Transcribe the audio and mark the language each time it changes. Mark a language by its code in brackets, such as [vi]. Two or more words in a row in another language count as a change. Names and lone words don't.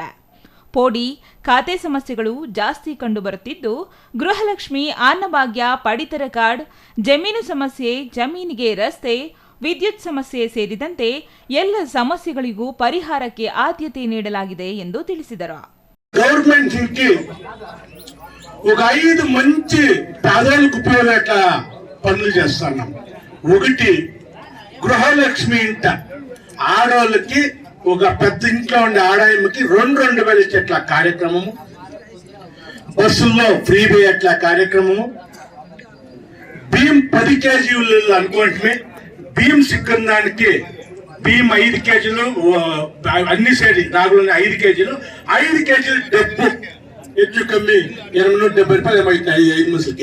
[kn] ಪೋಡಿ, ಖಾತೆ ಸಮಸ್ಯೆಗಳು ಜಾಸ್ತಿ ಕಂಡುಬರುತ್ತಿದ್ದು, ಗೃಹಲಕ್ಷ್ಮಿ, ಅನ್ನಭಾಗ್ಯ, ಪಡಿತರ ಕಾರ್ಡ್, ಜಮೀನು ಸಮಸ್ಯೆ, ಜಮೀನಿಗೆ ರಸ್ತೆ, ವಿದ್ಯುತ್ ಸಮಸ್ಯೆ ಸೇರಿದಂತೆ ಎಲ್ಲ ಸಮಸ್ಯೆಗಳಿಗೂ ಪರಿಹಾರಕ್ಕೆ ಆದ್ಯತೆ ನೀಡಲಾಗಿದೆ ಎಂದು ತಿಳಿಸಿದರು. [te] గవర్నమెంట్ కి ఒక 5 మంచి పేదలకు ఉపయోగ పనులు చేస్తున్నాం. ఒకటి, గృహలక్ష్మి ఇంట ఆడవాళ్ళకి, ఒక పెద్ద ఇంట్లో ఉండే ఆడాయమ్మకి 2,000 ఇచ్చేట్ల కార్యక్రమము, బస్సుల్లో ఫ్రీ పోయేట్ల కార్యక్రమము, బియ్యం 10 కేజీలు అనుకుంటే బియ్యం సిక్కందానికి బియ్యం 5 కేజీలు, అన్ని సేరి రాగులని 5 కేజీలు, 5 కేజీలు డబ్బు ಹೆಚ್ಚು కమ్మి 270 రూపాయలు ఏమవుతాయి 5 మనుషులకి.